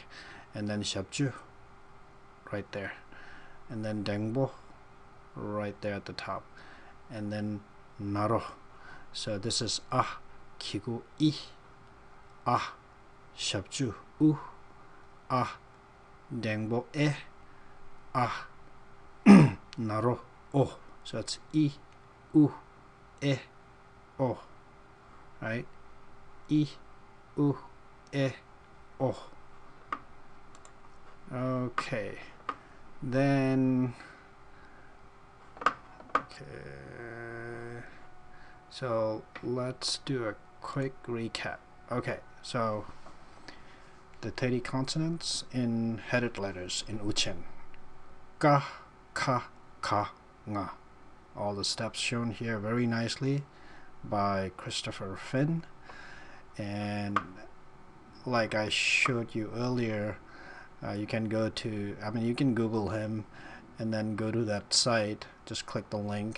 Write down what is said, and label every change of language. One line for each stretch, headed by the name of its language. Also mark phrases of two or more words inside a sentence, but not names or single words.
English: And then Shabju, right there, and then Dengbo, right there at the top, and then Naro. So this is Ah, Kigu, I, Ah, Shabju, U, Ah, Dengbo, E, Ah, Naro, O. So it's I, U, E, O, right? I, U, E, O. Okay, then so let's do a quick recap. Okay, so the 30 consonants in headed letters in Uchen: ka, ka, ka, nga. All the steps shown here very nicely by Christopher Finn, and like I showed you earlier, you can go to, you can Google him and then go to that site, just click the link.